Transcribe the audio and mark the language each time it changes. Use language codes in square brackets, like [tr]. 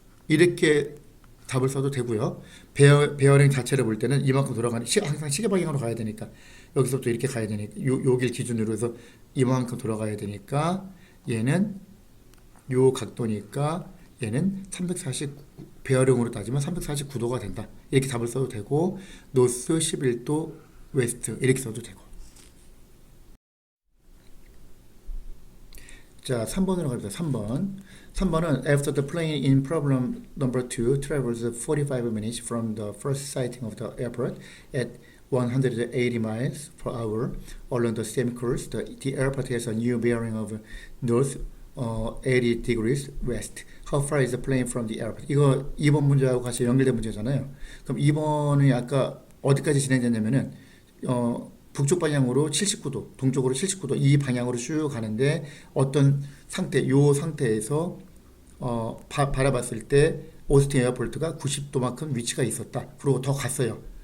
[ko] 이렇게 답을 써도 되고요. 베어링 자체를 볼 때는 이만큼 돌아가는, 항상 시계 방향으로 가야 되니까 여기서부터 이렇게 가야 되니까 요길 기준으로 해서 이만큼 돌아가야 되니까 얘는 요 각도니까 얘는 349, 베어링으로 따지면 349도가 된다. 이렇게 답을 써도 되고, 노스 11도 웨스트 이렇게 써도 되고. 자, 3번으로 갑니다. 3번은 [en] after the plane in problem number 2 travels 45 minutes from the first sighting of the airport at 180 miles per hour along the same course, the airport has a new bearing of north 80 degrees west. How far is the plane from the airport? [ko] 이거 2번 문제하고 같이 연결된 문제잖아요. 그럼 2번이 아까 어디까지 진행됐냐면은 북쪽 방향으로 79도, 동쪽으로 79도 이 방향으로 쭉 가는데 어떤 상태, 요 상태에서 바라봤을 때 오스틴 에어포트가 90도만큼 위치가 있었다. 그리고 더 갔어요.